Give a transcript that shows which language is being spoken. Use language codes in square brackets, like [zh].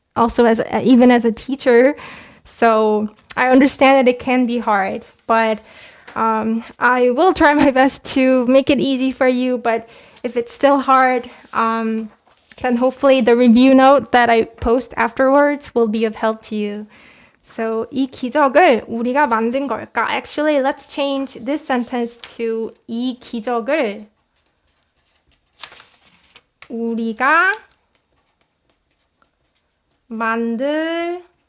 [en] Also, even as a teacher, so I understand that it can be hard, but I will try my best to make it easy for you. But if it's still hard, then hopefully the review note that I post afterwards will be of help to you. [ko] So 이 기적을 우리가 만든 걸까? [en] Actually, let's change this sentence to [ko] 이 기적을 우리가 만들었을까?